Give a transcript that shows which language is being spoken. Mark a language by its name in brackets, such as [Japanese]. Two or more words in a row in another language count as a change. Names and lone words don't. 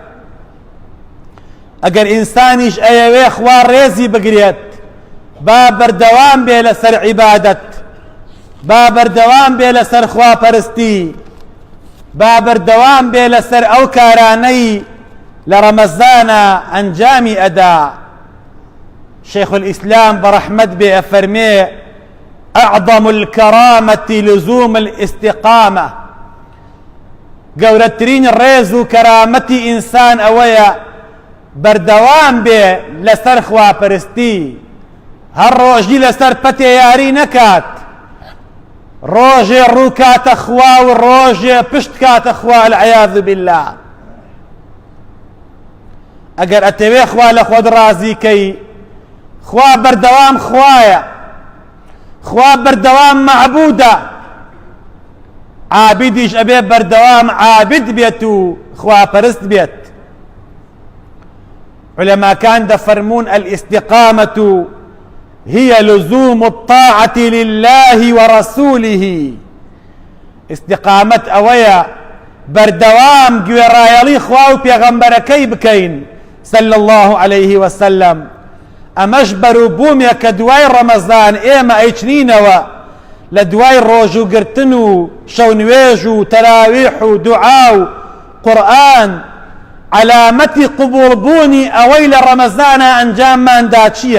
[Central Kurdish] ئەگەر ئینسانیش ئەیەوێ خوا ڕێزی بگرێت، با بەردەوام بێ لەسەر عیبادەت، با بەردەوام بێ لەسەر خواپەرستی، با بەردەوام بێ لەسەر ئەو کارانەی لە ڕەمەزانە ئەنجامی ئەدا. [Arabic] شیخ الئیسلام [Central Kurdish] بەڕەحمەت بێ ئەفەرمێ: [Arabic] أعظم الكرامة لزوم الاستقامة. [Central Kurdish] گەورەترین ڕێز و کەرامەتی ئینسان ئەوەیە بەردەوام بێ لەسەر خواپەرستی، هەر ڕۆژی لەسەر پەتێ یاری نەکات، ڕۆژێ ڕوو کاتە خوا و ڕۆژێ پشت کاتە خوا، [Arabic] العیاذ بالله. [Central Kurdish] ئەگەر ئەتەوێ خوا لە خۆت ڕازیکەی، خوا بەردەوام خوایە، خوا بەردەوام معبودە، عابدیش ئەبێ بەردەوام عابد بێت و خواپەرست بێت. علەماکان دەفەرمون [Arabic] الاستقامة هي لزوم الطاعة لله ورسوله. [Central Kurdish] استقامت ئەوەیە بەردەوام گوێڕایەڵی خوا و پێغەمبەرەکەی بکەین [Arabic] صلى الله عليه وسلم. [Central Kurdish] ئەمەش بەرووبوومێ کە دوای ڕەمەزان ئێمە ئەیچنینەوە لە دوای ڕۆژوگرتن و شەونوێژ و تەراویح و دوعا و قورئان علامەتی قبوڵبوونی ئەوەی لە ڕەمەزانە ئەنجامماندا چییە؟